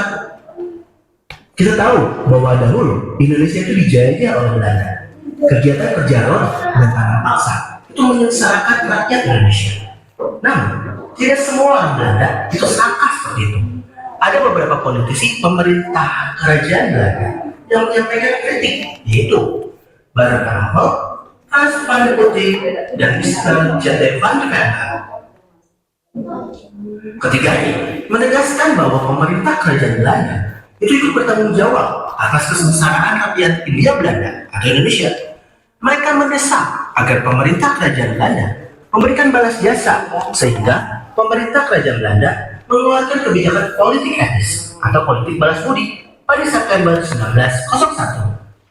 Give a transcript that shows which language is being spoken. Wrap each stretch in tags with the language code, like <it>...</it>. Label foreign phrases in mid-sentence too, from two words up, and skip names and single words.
<id>Kita tahu bahwa dahulu Indonesia itu dijajah oleh Belanda. Kegiatan kerja rod dan tanam paksa itu menyengsarakan rakyat Indonesia. Namun, tidak semua orang Belanda itu sama seperti itu. Ada beberapa politisi pemerintah kerajaan Belanda yang menyampaikan kritik, yaitu Baron Kampel, Hans van der Putting, dan Mr. J.T. van der Velde. Ketiganya menegaskan bahwa pemerintah kerajaan Belanda itu ikut bertanggung jawab atas kesengsaraan rakyat Hindia Belanda atau Indonesia. Mereka mendesak agar pemerintah kerajaan Belanda memberikan balas jasa, sehingga pemerintah kerajaan Belanda mengeluarkan kebijakan politik etis atau politik balas budi pada September 1901.</id>